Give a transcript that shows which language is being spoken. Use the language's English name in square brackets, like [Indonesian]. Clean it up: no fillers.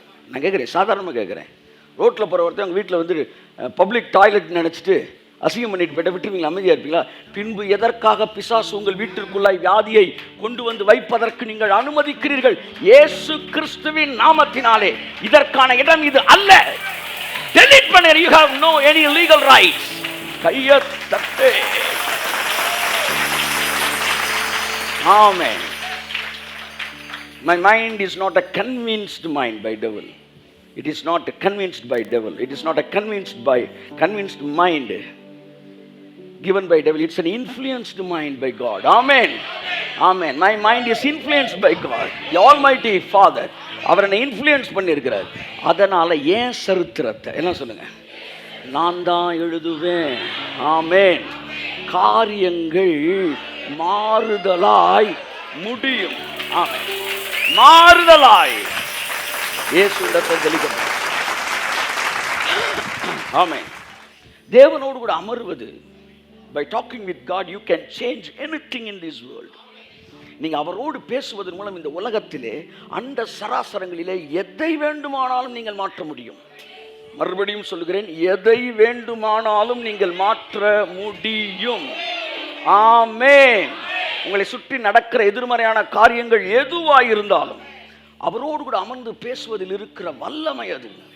[Tamil] நான் கேட்குறேன், சாதாரணமாக கேட்குறேன். ரோட்டில் போகிற ஒருத்தர் உங்கள் வீட்டில் வந்து பப்ளிக் டாய்லெட் நினச்சிட்டு அசிங்கம் பண்ணிட்டு போய்ட்டு விட்டுருவீங்களா? அமைதியாக இருப்பீங்களா? பின்பு எதற்காக பிசாசு உங்கள் வீட்டிற்குள்ளாய் வியாதியை கொண்டு வந்து வைப்பதற்கு நீங்கள் அனுமதிக்கிறீர்கள்? இயேசு கிறிஸ்துவின் நாமத்தினாலே இதற்கான இடம் இது அல்ல. டெலீட் பண்ணு. [English] You have no any legal rights. [Tamil] கையை தட்டு. [English] Amen. My mind is not a convinced mind by devil. It is not convinced by devil. It is not a convinced mind given by devil. It's an influenced mind by God. Amen. Amen. My mind is influenced by God, the Almighty Father. [Tamil] அவர் என்னை influence பண்ணியிருக்கிறார். அதனால ஏன் சரித்திரத்தை என்ன சொல்லுங்க, நான் தான் எழுதுவேன். ஆமென். காரியங்கள் மாறுதலாய் முடியும். ஆமென். மாறுதலாய் இயேசுவிடத்தில் தெளிக்கப்படும். ஆமென். தேவனோடு கூட அமர்வது, [English] by talking with God you can change anything in this world. [Tamil] நீங்க அவரோடு பேசுவதன் மூலம் இந்த உலகத்திலே அண்ட சராசரங்களிலே எதை வேண்டுமானாலும் நீங்கள் மாற்ற முடியும். மறுபடியும் சொல்கிறேன், எதை வேண்டுமானாலும் நீங்கள் மாற்ற முடியும். ஆமென். உங்களை சுற்றி நடக்கிற எதிர்மறையான காரியங்கள் எதுவாக இருந்தாலும் அவரோடு கூட அமர்ந்து பேசுவதில் இருக்கிற வல்லமை அது.